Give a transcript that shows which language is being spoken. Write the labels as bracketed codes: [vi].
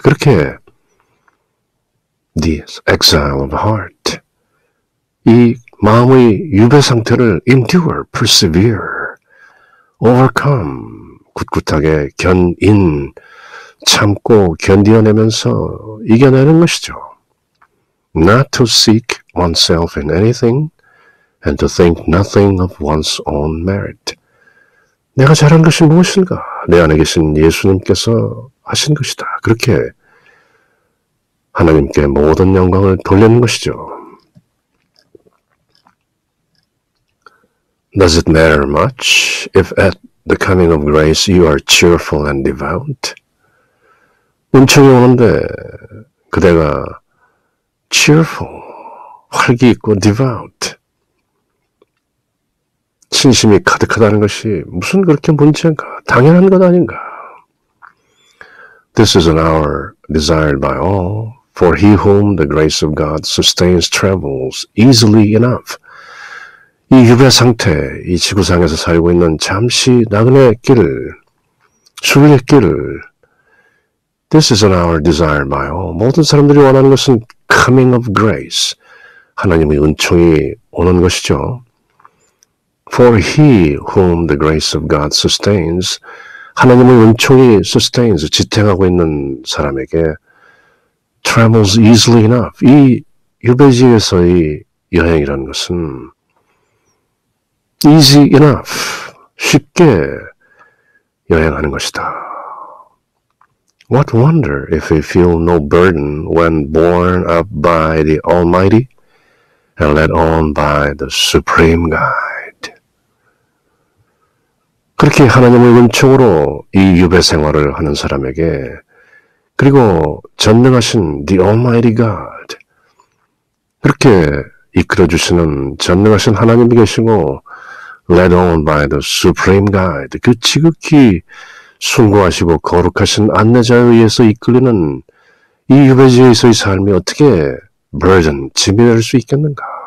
[ko] 그렇게 [en] the exile of heart, [ko] 이 마음의 유배 상태를 [en] endure, persevere, overcome, [ko] 굳굳하게 견인, 참고 견디어내면서 이겨내는 것이죠. [en] Not to seek oneself in anything and to think nothing of one's own merit. [ko] 내가 잘한 것이 무엇인가? 내 안에 계신 예수님께서 하신 것이다. 그렇게 하나님께 모든 영광을 돌리는 것이죠. [en] Does it matter much if at the coming of grace you are cheerful and devout? [ko] 은총이 오는데 그대가 cheerful, 활기 있고 devout, 신심이 가득하다는 것이 무슨 그렇게 문제인가? 당연한 것 아닌가? [en] This is an hour desired by all, for he whom the grace of God sustains travels easily enough. [ko] 이 유배 상태, 이 지구상에서 살고 있는 잠시 나그네 길을, 순례길을 [en] This is an hour desired by all. [ko] 모든 사람들이 원하는 것은 [en] coming of grace, [ko] 하나님의 은총이 오는 것이죠. [en] For he whom the grace of God sustains, [ko] 하나님의 은총이 [en] sustains, [ko] 지탱하고 있는 사람에게 [en] travels easily enough. [ko] 이 유배지에서의 여행이라는 것은 [en] easy enough, [ko] 쉽게 여행하는 것이다. [en] What wonder if we feel no burden when borne up by the Almighty and led on by the Supreme Guide. [ko] 그렇게 하나님의 은총으로 이 유배 생활을 하는 사람에게 그리고 전능하신 [en] The Almighty God, [ko] 그렇게 이끌어주시는 전능하신 하나님이 계시고 [en] led on by the Supreme Guide, [ko] 그 지극히 숭고하시고 거룩하신 안내자에 의해서 이끌리는 이 유배지에서의 삶이 어떻게 burden, 짐이 될 수 있겠는가?